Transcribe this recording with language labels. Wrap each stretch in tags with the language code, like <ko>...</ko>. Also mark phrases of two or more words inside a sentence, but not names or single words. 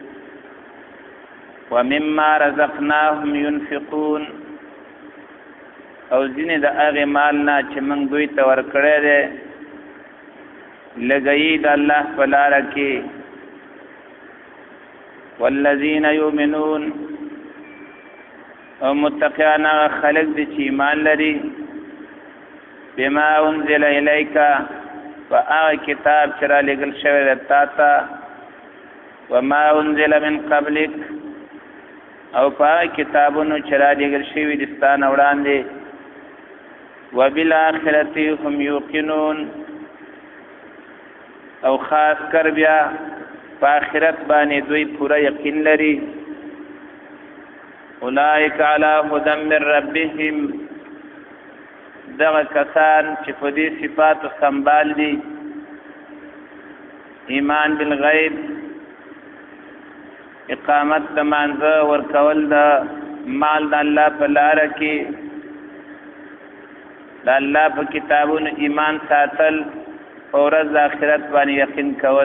<ar>ومما رزقناهم ينفقون</ar> <ps>او ځینې د هغې مال نه چې موږ دوی ته ورکړی دی لګوي د الله په لاره کې.</ps> <ar>والذین یؤمنون</ar> <ps>او متقیان هغه خلق دي چې ایمان لري</ps> <ar>بما انزل الیک</ar> <ps>فهغه کتاب چې را لېږل شوی دی تا ته،</ps> <ar>وما انزل من قبلک</ar> <ps>او په هغه کتابونو چې را لېږل شوي دي ستا نه وړاندې.</ps> <ar>وبالآخرة هم یوقنون</ar> <ps>او خاص کر بیا په آخرت باندې دوی پورا یقین لري.</ps> <ar>اولئک علی هدى من ربهم</ar> <ps>دغه کسان چې په دې صفاتو سنبال دي،</ps> <ar>ایمان بالغیب،</ar> <ps>اقامت د مانځه، ورکول د مال د الله په لاره کې، د الله په کتابونو ایمان ساتل، په ورځ د آخرت باندې یقین کول.</ps>